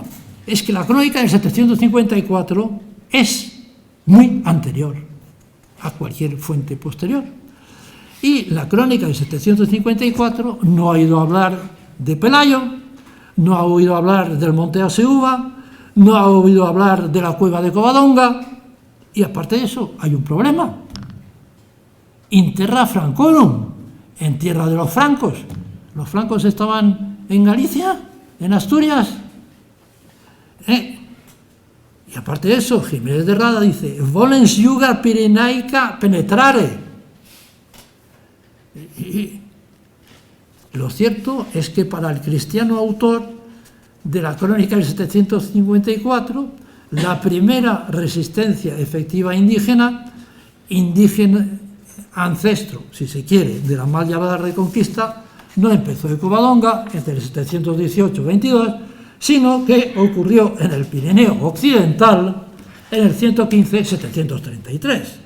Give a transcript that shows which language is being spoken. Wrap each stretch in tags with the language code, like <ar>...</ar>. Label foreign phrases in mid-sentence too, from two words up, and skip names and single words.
<es>Es que la crónica del 754 es muy anterior a cualquier fuente posterior. Y la crónica del 754 no ha oído hablar de Pelayo, no ha oído hablar del Monte Aseuba, no ha oído hablar de la cueva de Covadonga, y aparte de eso hay un problema.</es> <la>In terra Francorum,</la> <es>en tierra de los francos. Los francos estaban en Galicia, en Asturias. Y aparte de eso, Jiménez de Rada dice:</es> <la>volens iuga pirenaica penetrare.</la> <es>Y lo cierto es que para el cristiano autor de la crónica del 754, la primera resistencia efectiva indígena ancestro, si se quiere, de la mal llamada Reconquista, no empezó de Covadonga entre el 718-22, sino que ocurrió en el Pirineo occidental en el 115-733.</es>